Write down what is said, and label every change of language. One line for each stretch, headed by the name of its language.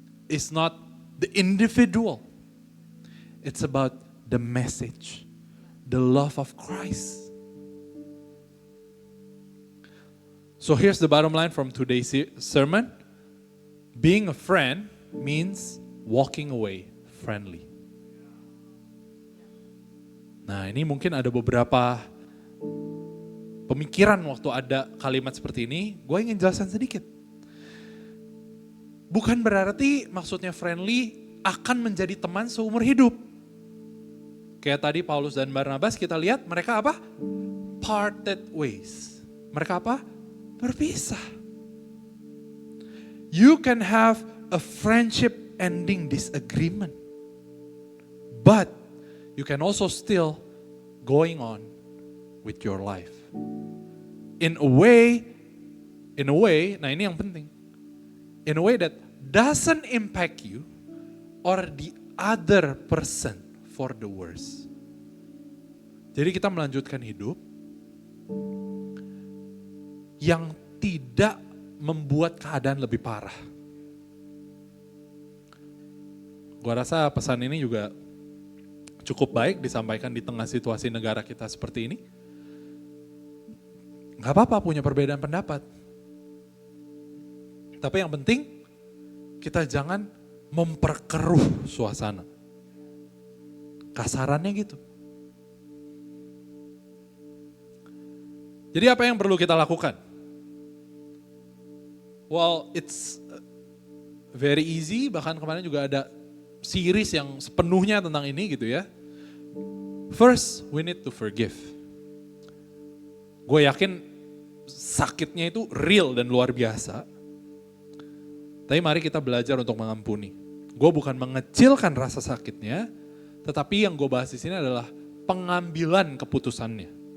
English: It's not the individual. It's about the message, the love of Christ. So here's the bottom line from today's sermon. Being a friend means walking away friendly.
Indonesian: Nah, ini mungkin ada beberapa pemikiran waktu ada kalimat seperti ini, gue ingin jelaskan sedikit. Bukan berarti maksudnya friendly akan menjadi teman seumur hidup. Kayak tadi Paulus dan Barnabas kita lihat mereka apa?
English: Parted ways.
Indonesian: Mereka apa? Berpisah.
English: You can have a friendship ending disagreement. But you can also still going on with your life. In a way,
Indonesian: nah ini yang penting.
English: In a way that doesn't impact you or the other person for the worse.
Indonesian: Jadi kita melanjutkan hidup yang tidak membuat keadaan lebih parah. Gua rasa pesan ini juga cukup baik disampaikan di tengah situasi negara kita seperti ini. Gak apa-apa punya perbedaan pendapat. Tapi yang penting kita jangan memperkeruh suasana. Kasarannya gitu. Jadi apa yang perlu kita lakukan?
English: Well, it's very easy,
Indonesian: bahkan kemarin juga ada series yang sepenuhnya tentang ini gitu ya.
English: First, we need to forgive.
Indonesian: Gue yakin sakitnya itu real dan luar biasa. Tapi mari kita belajar untuk mengampuni. Gue bukan mengecilkan rasa sakitnya, tetapi yang gue bahas di sini adalah pengambilan keputusannya.